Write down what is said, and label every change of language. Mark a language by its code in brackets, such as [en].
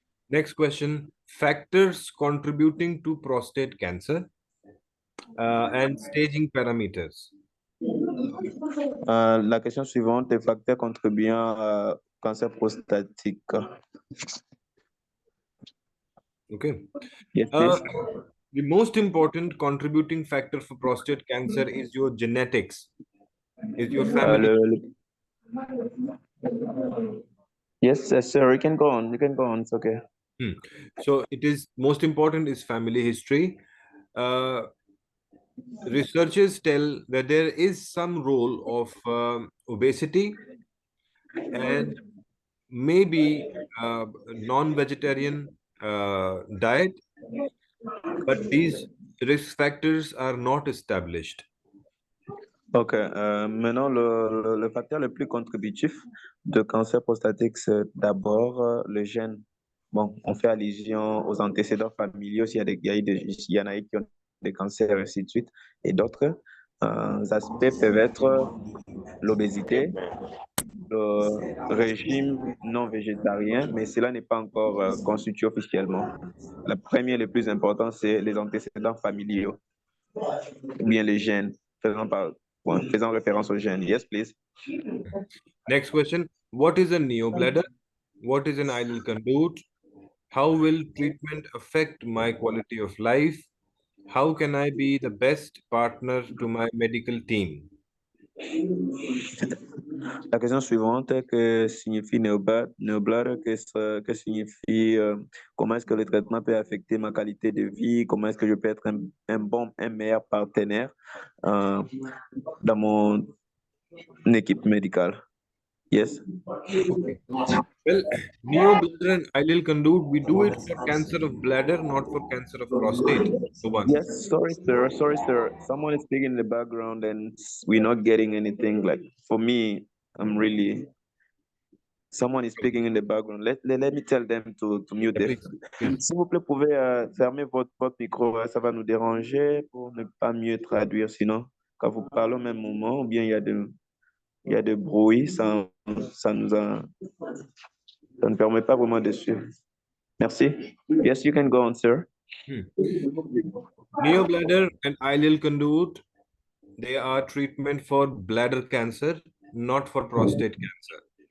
[en] Next question. Factors contributing to prostate cancer and staging parameters. [fr] La question suivante, les facteurs contribuant au cancer prostatique. [en] Okay. Yes, the most important contributing factor for prostate cancer is your genetics, is your family. Yes, sir. You can go on. It's okay. So it is most important is family history. Researchers tell that there is some role of obesity and maybe non-vegetarian diet, but these risk factors are not established. Ok. [fr] Maintenant, le facteur le plus contributif de cancer prostatique, c'est d'abord le gène. bon, on fait allusion aux antécédents familiaux, s'il y a il y en a qui ont des cancers, et ainsi de suite, et d'autres aspects peuvent être l'obésité, le régime non végétarien, mais cela n'est pas encore constitué officiellement. La première, le plus important, c'est les antécédents familiaux, ou bien les gènes, faisant référence aux gènes. [en] Yes, please. Next question. What is a neobladder? What is an ileal conduit? How will treatment affect my quality of life? How can I be the best partner to my medical team? [fr] La question suivante, que signifie néobladder, que signifie, comment est-ce que le traitement peut affecter ma qualité de vie, comment est-ce que je peux être un meilleur partenaire dans mon équipe médicale. [en] Yes. Okay. Well, neobladder and ileal conduit, we do it for cancer of bladder, not for cancer of prostate. So one. Yes, sorry, sir. Sorry, sir. Someone is speaking in the background and we're not getting anything. Like, for me, I'm really... Someone is speaking in the background. Let me tell them to mute Yeah, it. please. [fr] S'il vous plaît, pouvez fermer votre micro. Ça va nous déranger pour ne pas mieux traduire. Sinon, quand vous parlez au même moment, ou bien il y a de bruit, ça ne permet pas vraiment de suivre. Merci. [en] Yes, you can go on, sir. Neobladder and ileal conduit, they are treatment for bladder cancer, not for prostate cancer.